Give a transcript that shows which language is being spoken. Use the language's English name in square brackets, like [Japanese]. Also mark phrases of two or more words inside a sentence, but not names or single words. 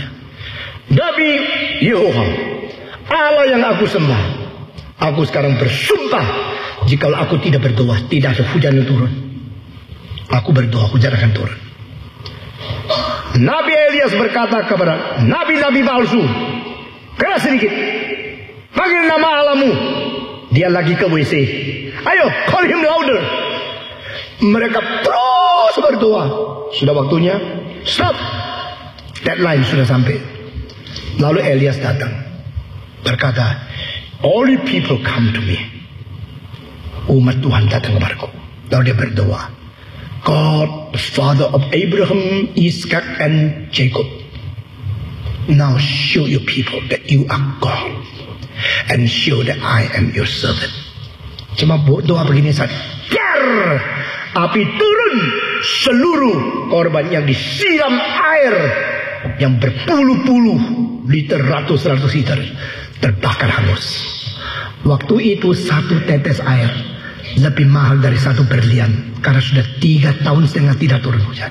[Indonesian] Demi Yehova, Allah yang aku sembah, aku sekarang bersumpah, jikalau aku tidak berdoa, tidak ada hujan yang turun. Aku berdoa, hujan akan turun. Nabi Elias berkata kepada nabi-nabi palsu, keras sedikit, panggil nama Allahmu. Dia lagi ke WC. Ayo, [English] call him louder. [Indonesian] Mereka terus berdoa. Sudah waktunya, stop. Deadline sudah sampai. Lalu Elias datang, berkata, [English] all you people come to me. [Indonesian] Umat Tuhan datang kepadaku. Lalu dia berdoa, [English] God, the father of Abraham, Ishak, and Jacob, now show your people that you are God, and show that I am your servant. [Indonesian] Cuma doa begini saja, api turun, seluruh korban yang disiram air yang berpuluh-puluh liter, ratus-ratus liter terbakar hangus. Waktu itu satu tetes air lebih mahal dari satu berlian, karena sudah 3,5 tahun tidak turun hujan.